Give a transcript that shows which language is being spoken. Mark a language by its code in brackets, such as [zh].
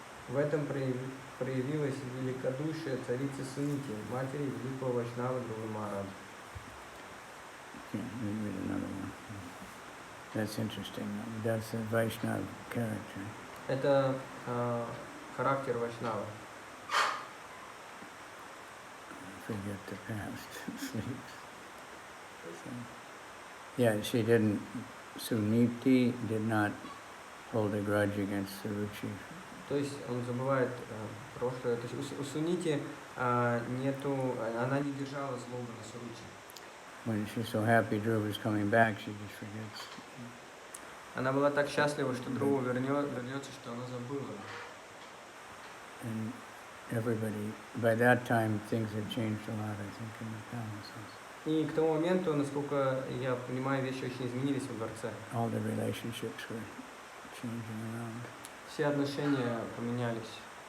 [ru] В этом проявилось великодушие царицы Сунити, матери великого Вайшнава Dhruva Махараджа. [en] Read another one. That's interesting. That's a Vaishnava character. [ru] Это характер Вайшнава. [en] Forget the past. Sleeps. So, yeah, she didn't, Suniti did not hold a grudge against Suruchi. [ru] То есть он забывает прошлое. То есть у Сунити она не держала злобы на Суручи. [en] When she's so happy Dhruva is coming back, she just forgets. [ru] Она была так счастлива, что Друва вернется, что она забыла. [en] And everybody, by that time, things had changed a lot, I think, in the palaces. [ru] И к тому моменту, насколько я понимаю, вещи очень изменились во дворце. [en] All the relationships were changing around. [ru] Все отношения поменялись.